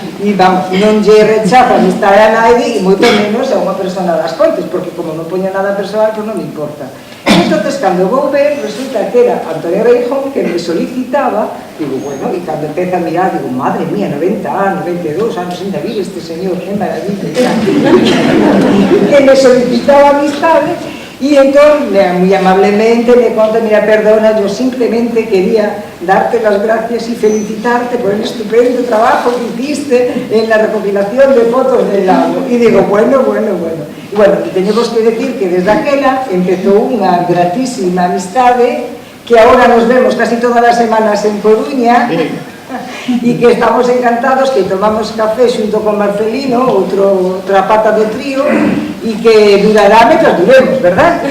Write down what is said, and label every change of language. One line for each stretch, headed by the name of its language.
Galician: E vamos, non lle rechazo amistade a nadie, e moito menos a unha persona das Pontes, porque como non poño nada personal, pues non me importa. Entonces, cando vou ver, resulta que era Antonio Beijón que me solicitaba, digo, bueno, e cando empeza a mirar, digo, madre mía, 90 anos, 92 anos sin David, este señor, que maravilla, que me solicitaba amistade, e entón, moi amablemente, me conta: mira,
Spanish: perdona, yo simplemente quería darte las gracias y felicitarte por el estupendo trabajo que hiciste en la recopilación de fotos del lago.
Galician: E digo, bueno. E bueno, teñemos que decir que desde aquela empezou unha gratísima amistade, que agora nos vemos casi todas as semanas en Coruña, e que estamos encantados, que tomamos café xunto con Marcelino, outra pata do trío, e que durará mentras duremos, verdad?